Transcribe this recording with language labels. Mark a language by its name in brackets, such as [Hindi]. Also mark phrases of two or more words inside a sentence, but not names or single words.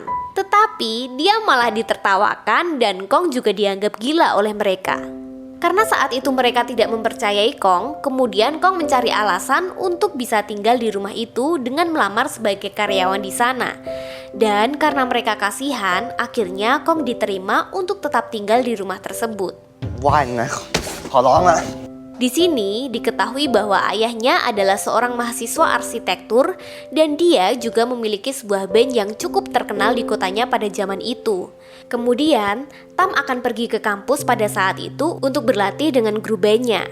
[Indonesian] Tetapi dia malah ditertawakan dan Kong juga dianggap gila oleh mereka. Karena saat itu mereka tidak mempercayai Kong, kemudian Kong mencari alasan untuk bisa tinggal di rumah itu dengan melamar sebagai karyawan di sana. Dan karena mereka kasihan, akhirnya Kong diterima untuk tetap tinggal di rumah tersebut. [Thai] ไหว้นะขอร้องละ [Indonesian] Di sini diketahui bahwa ayahnya adalah seorang mahasiswa arsitektur dan dia juga memiliki sebuah band yang cukup terkenal di kotanya pada zaman itu. Kemudian, Tam akan pergi ke kampus pada saat itu untuk berlatih dengan grup bandnya.